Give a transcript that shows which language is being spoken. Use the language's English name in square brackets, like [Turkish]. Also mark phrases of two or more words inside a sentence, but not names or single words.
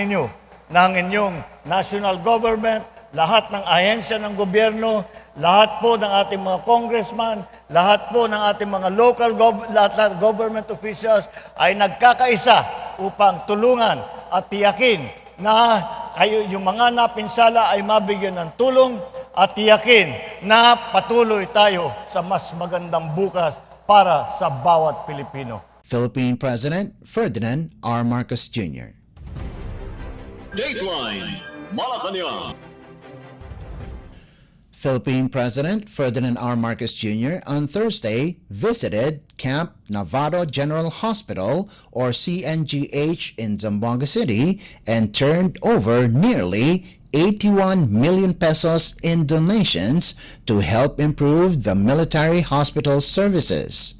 [Filipino] ninyo na ang inyong [English] national government, [Filipino] lahat ng ahensya ng gobyerno, lahat po ng ating mga congressman, lahat po ng ating mga [English] local government officials [Filipino] ay nagkakaisa upang tulungan at tiyakin na kayo, yung mga napinsala ay mabigyan ng tulong at tiyakin na patuloy tayo sa mas magandang bukas para sa bawat Pilipino. [English] Philippine President Ferdinand R. Marcos Jr. Dateline Malacanang. Philippine President Ferdinand R. Marcos Jr. on Thursday visited Camp Navarro General Hospital or CNGH in Zamboanga City and turned over nearly 81 million pesos in donations to help improve the military hospital services.